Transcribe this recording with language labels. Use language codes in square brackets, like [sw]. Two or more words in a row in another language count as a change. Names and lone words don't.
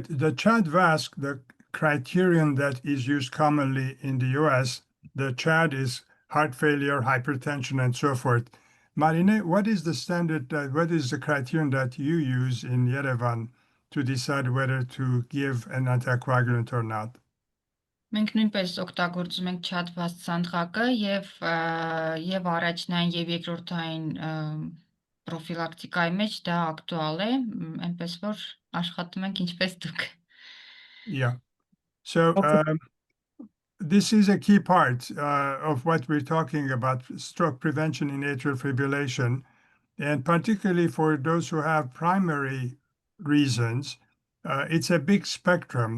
[en] The CHAD-VASc, the criterion that is used commonly in the US, the CHAD is heart failure, hypertension, and so forth. Marine, what is the standard, what is the criterion that you use in Yerevan to decide whether to give an anticoagulant or not? [hy] Մենք նույնպես օգտագործում ենք chat-ված ցանցակը եւ առաջնային եւ երկրորդային պրոֆիլակտիկայի մեջ դա ակտուալ է, այնպես որ աշխատում ենք ինչպես դուք։ [en] Yeah. So this is a key part of what we're talking about, stroke prevention in atrial fibrillation, and particularly for those who have primary reasons. It's a big spectrum.